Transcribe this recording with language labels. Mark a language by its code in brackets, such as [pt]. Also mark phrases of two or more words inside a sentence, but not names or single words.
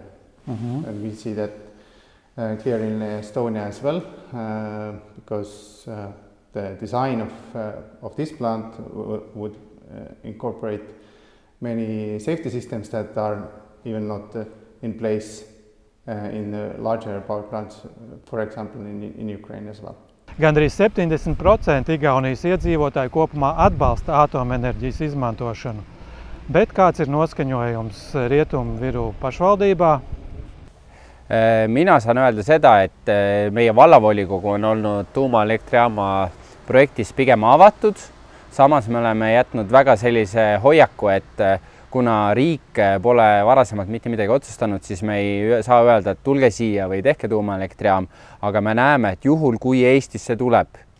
[en] And we see that clear in Estonia as well, because the design of this plant would incorporate many safety systems that are even not in place in the larger power plants, for example, in Ukraine as well. [lv] Gandrīz 70% Igaunijas iedzīvotāji kopumā atbalsta atomenerģijas izmantošanu. Bet kāds ir noskaņojums Rietumu Viru pašvaldībā? [et] Mina saan öelda seda, et meie vallavolikogu on olnud tuumaelektrijaama projektis pigem avatud. Samas me oleme jätnud väga sellise hoiaku, et kuna riik pole varasemalt mitte midagi otsustanud, siis me ei saa öelda, et tulge siia või tehke tuumaelektrijaam, aga me näeme, et juhul kui Eestisse tuleb